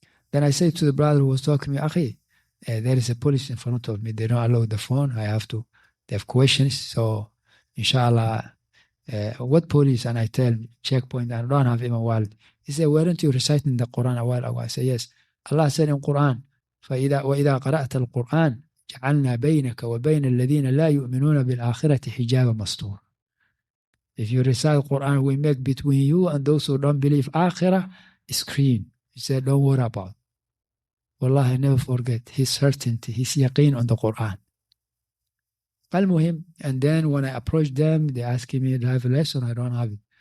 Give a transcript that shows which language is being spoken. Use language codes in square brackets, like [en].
[en] Then I say to the brother who was talking to me, Akhi, there is a police in front of me. They don't allow the phone. They have questions. So, inshallah, what police? And I tell checkpoint, I don't have my wallet. He said, weren't you reciting the Quran a while ago? I say, yes. Allah said in Quran, [ar] وَإِذَا قَرَأْتَ الْقُرْآنَ جَعَلْنَا بَيْنَكَ وَبَيْنَ الَّذِينَ لَا يُؤْمِنُونَ بِالْآخِرَةِ حِجَابًا مَسْتُورًا. [en] If you recite Quran, we make between you and those who don't believe Akhirah a screen. He said, don't worry about it. Wallah, I never forget his certainty, his yaqeen on the Quran. Al-Muhim, and then when I approached them, they asked me, do I have a lesson? I don't have it.